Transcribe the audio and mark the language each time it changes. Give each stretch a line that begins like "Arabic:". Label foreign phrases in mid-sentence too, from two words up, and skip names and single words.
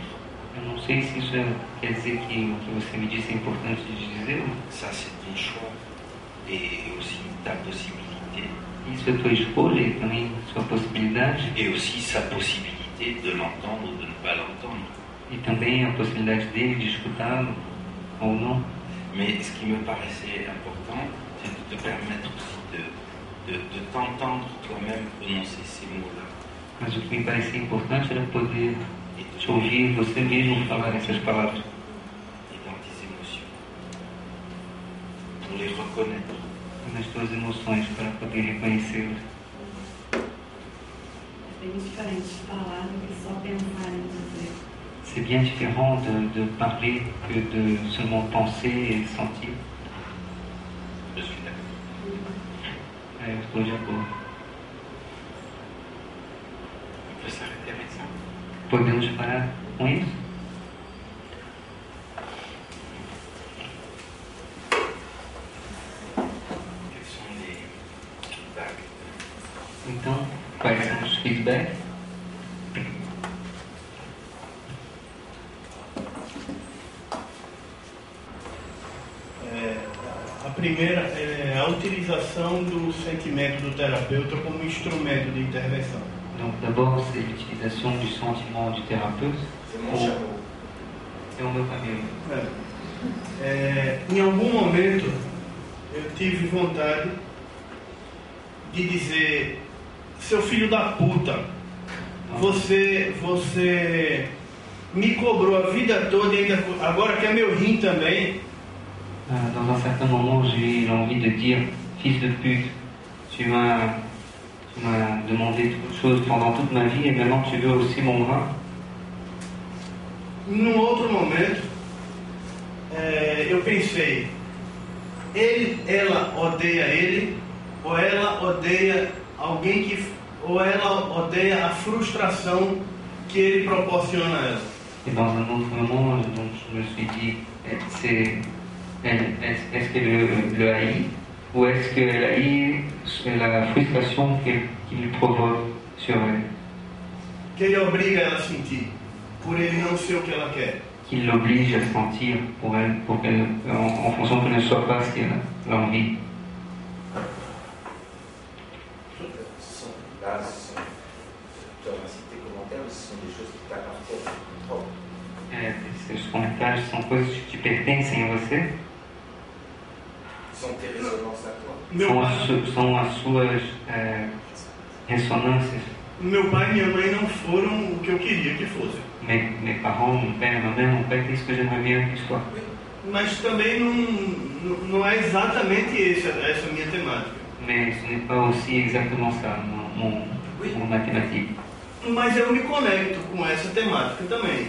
Portuguese: Eu não sei se isso quer dizer que o que você me disse é importante de dizer.
French: Ça, c'est ton choix et aussi ta possibilité.
Portuguese: Isso é tua escolha e também sua possibilidade.
French: Et aussi sa possibilité de l'entendre ou de ne pas l'entendre.
Portuguese: E também a possibilidade dele de escutá-lo ou não.
French: Mais ce qui me paraissait important, c'est de te permettre aussi de t'entendre toi-même prononcer ces mots-là.
Portuguese: Mas o que me parecia importante era poder te ouvir você mesmo falar essas palavras.
French: Et dans tes émotions. Pour les reconnaître.
Portuguese: Nas tuas emoções, para poder reconhecê-las. É bem diferente falar do que só pensar em dizer.
French: C'est bien différent de parler que de seulement penser et sentir. Je suis d'accord.
Portuguese: Eu estou de acordo.
French: On peut s'arrêter avec ça.
Portuguese: Podemos parar com isso?
French: Quels sont les feedbacks?
Portuguese: Então, quais são os feedbacks? A primeira é a utilização do sentimento do terapeuta como instrumento de intervenção.
French: Donc d'abord, c'est l'utilisation du sentiment du thérapeute. C'est mon chapeau.
Portuguese: C'est o meu cabelo. Em algum momento, eu tive vontade de dizer: seu filho da puta, você me cobrou a vida toda e ainda agora quer meu rim também.
French: Dans un certain moment, j'ai eu envie de dire, fils de pute, tu m'as demandé toute chose pendant toute ma vie et maintenant tu veux aussi mon bras.
Portuguese: Num outro momento, eu pensei, ela odeia ele, ou ela odeia alguém ou ela odeia a frustração que ele proporciona a ela.
French: Et dans un autre moment, donc, je me suis dit, est-ce qu'elle le haït ou est-ce qu'elle haït la frustration qu'il provoque sur elle?
Portuguese: Que ele obriga ela a sentir, por ele não ser o que ela quer.
French: Qu'il l'oblige à sentir pour elle, en fonction qu'elle ne soit pas ce qu'elle a envie. Là, tu as cité commentaires, mais ce sont des choses qui t'appartiennent.
Portuguese: Esses comentários são coisas que te pertencem a você?
French: São tes ressonances à toi.
Portuguese: São as suas ressonâncias. Meu pai e minha mãe não foram o que eu queria que fossem.
French: Mes parents, mon père, ma mère n'ont pas été ce que j'aimerais bien qu'ils soient.
Portuguese: Mas também não é exatamente essa minha temática.
French: Mais ce n'est pas aussi exactement ça, mon mathématique.
Portuguese: Mas eu me conecto com essa temática também.